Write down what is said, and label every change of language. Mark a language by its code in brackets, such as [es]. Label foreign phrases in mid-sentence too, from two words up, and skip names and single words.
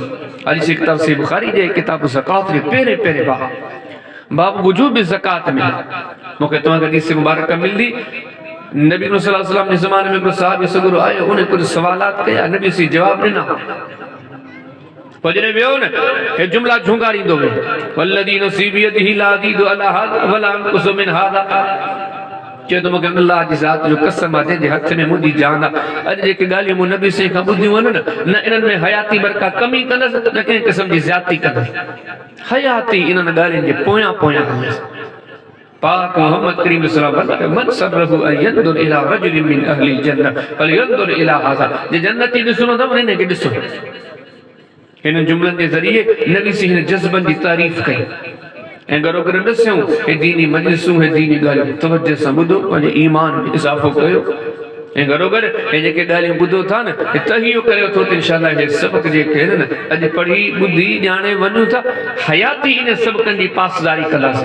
[sd] हदीस किताब सही बुखारी जे किताब ज़कात जे पहिरें बाब वुजूब ज़कात में मूंखे तव्हांखे हदीस मुबारक मिलंदी। नबी [ar] صلى الله عليه وسلم [sd] जे ज़माने में को साहिब सगुरो आयो उन कुझु सवालात कया नबी सी जवाब ॾिना। पोइ जॾहिं वियो न हे जुमला झुंगारींदो वियो [ar] والذي نفسي بيده لا أزيد على هذا ولا أنقص من هذا. [sd] चयो त मूंखे अल्लाह जी ज़ात जो कसम आहे जंहिंजे हथ में मुंहिंजी जान आहे। अॼु जेके ॻाल्हियूं मूं नबी साईं खां ॿुधियूं आहिनि न इन्हनि में हयाती बरका कमी कंदसि न कंहिं क़िस्म जी ज़्यादती कंदसि। हयाती इन्हनि ॻाल्हियुनि जे पोयां कंदसि। [ar] پاک محمد كريم صلى الله عليه وسلم من سره أن ينظر إلى رجل من أهل الجنة فلينظر إلى هذا. [sd] जे जन्नती ॾिसणो अथव न हिनखे ॾिसो। हिन जुमलनि जे ज़रिए नबी सी हिन जज़्बनि जी तारीफ़ कई ऐं गरो गरो ॾिसूं हे दीनी मजलिसूं हे दीनी ॻाल्हियूं तवज्जो सां ॿुधो पंहिंजे ईमान में इज़ाफ़ो कयो ऐं गरो गॾु हे जेके ॻाल्हियूं ॿुधो था न हे तहियो करे थो त इंशाअल्लाह हे सबक़ जेके आहिनि न अॼु पढ़ी ॿुधी ॼाणे वञूं था हयाती इन सबक़नि जी पासदारी कंदासीं।